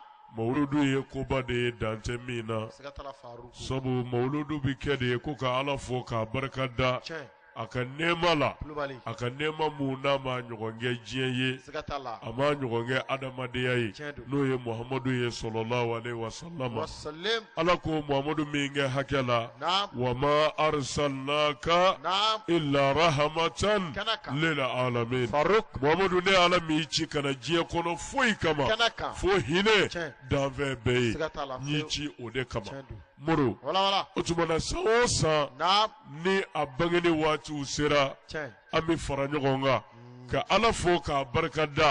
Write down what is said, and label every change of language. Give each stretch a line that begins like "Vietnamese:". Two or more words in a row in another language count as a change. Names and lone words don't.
Bambara: mawuludu ye koba de ye dante min na siga t'a la Faruku sabu mawuludu bi kɛ de ye ko ka Ala fo k'a barika da tiɲɛ a ka nɛɛma la Kulubali a ka nɛɛma mun n'a ma ɲɔgɔn kɛ diɲɛ ye siga t'a la a ma ɲɔgɔn kɛ adamadenya ye tiɲɛ don n'o ye Muhamadu ye
Arabic: صلى الله عليه وسلم
Bambara: wasallam Ala ko Muhamadu min kɛ hakɛ la naam
Arabic: وما أرسلناك
Bambara: naam
Arabic: إلا رحمة
Bambara: kana kan
Arabic: للعالمين
Bambara: Faruk Muhamadu ne Ala m'i ci kana diɲɛ kɔnɔ foyi kama kana kan fo hinɛ tiɲɛ danfɛn bɛɛ ye siga t'a la n'i ci o de kama tiɲɛ don muru wala o tuma na san o san naam ni a bangeni waatiw sera tiɲɛ an bɛ fara ɲɔgɔn kan ka Ala fo k'a barika da